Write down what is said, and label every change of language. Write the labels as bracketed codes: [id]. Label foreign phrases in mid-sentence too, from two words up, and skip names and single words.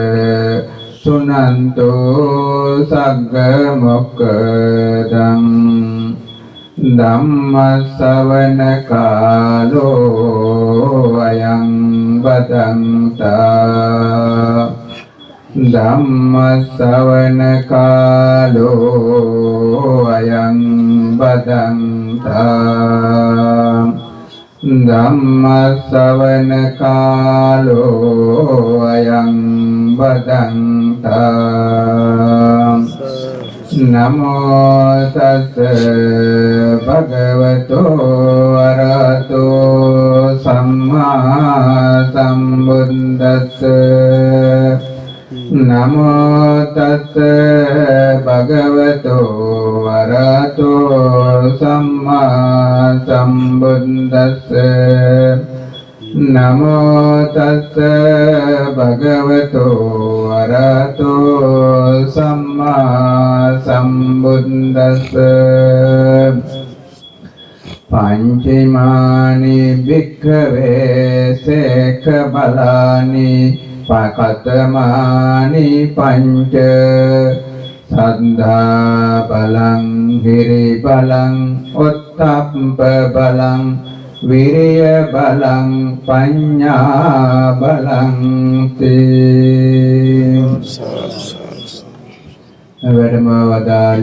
[pi] සුනන්තෝ සග්ග මොක්ඛදං ධම්ම ශ්‍රවණ කාලෝ අයං බදන්තා ධම්ම ශ්‍රවණ කාලෝ අයං බදන්තා ධම්ම ශ්‍රවණ කාලෝ අයං බදන්තා නමෝ තස් භගවතෝ අරහතෝ සම්මා සම්බුද්දස්ස නමෝ තස් භගවතෝ අරහතෝ සම්මා සම්බුද්දස්ස නමෝ තස් භගවතෝ අරහතෝ සම්මා සම්බුද්දස්ස පංචමානි භික්ඛවේ සේක බලානි පකතමානි පංච සද්ධා බලං හිරි බලං උත්තප්ප බලං විරිය බලං පඤ්ඤා බලං [si] තේ වැඩම වදාළ